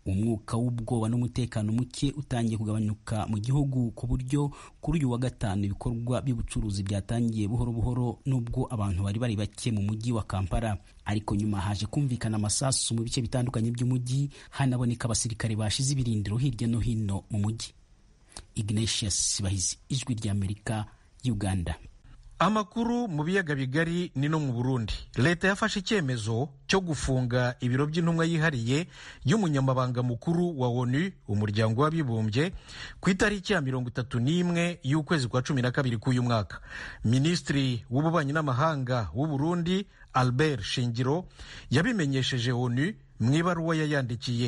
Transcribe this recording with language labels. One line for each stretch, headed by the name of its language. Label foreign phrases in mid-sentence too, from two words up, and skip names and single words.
Kinyarwanda: umwuka w'ubwoba n'umutekano muke utangiye kugabanyuka mu gihugu ku buryo kuri uyu wa gatanu ibikorwa by'ubucuruzi byatangiye buhoro buhoro nubwo abantu bari bake mu mujyi wa Kampala, ariko nyuma haje kumvikana amasasu mu bice bitandukanye by'umujyi, hanaboneka abasirikare bashize ibirindiro hirya no hino mu mujyi. Ignatius Bahizi, Ijwi ry'Amerika, Uganda. Amakuru mu biyaga bigari ni no mu Burundi. Leta yafashe icyemezo cyo gufunga ibiro by'intumwa yihariye y'umunyamabanga mukuru wa ONU, umuryango w'abibumbye, ku itariki ya 31 y'ukwezi kwa 12 k'uyu mwaka. Minisitiri w'ububanyi n'amahanga w'u Burundi Albert Shingiro yabimenyesheje ONU mu ibaruwa yayandikiye.